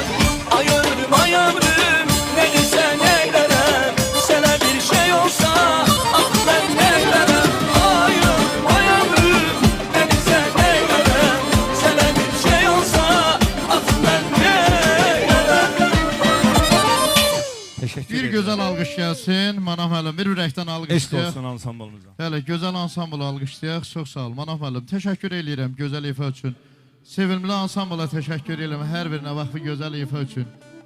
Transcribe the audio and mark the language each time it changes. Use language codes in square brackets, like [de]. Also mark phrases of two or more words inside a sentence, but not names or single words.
[az] Ay ömrüm ay ömrüm ne desen eylerem, sana bir şey olsa ah ben neylerem. Ay ömrüm ay ömrüm ne desen eylerem, sana bir şey olsa ah ben neylerem. [tr] Teşekkür Bir ederim. [az] gözəl alqış gəlsin. Manaf müəllim, bir ürəkdən Eşq alqışlayaq. olsun ansamblımıza. Bəli, gözəl ansambl alqışlayaq. Çox sağ ol Manaf müəllim. Təşəkkür eləyirəm gözəl ifa üçün. Sevimli ansambla təşəkkür edirəm hər birinə vaxtı gözəl ifa üçün.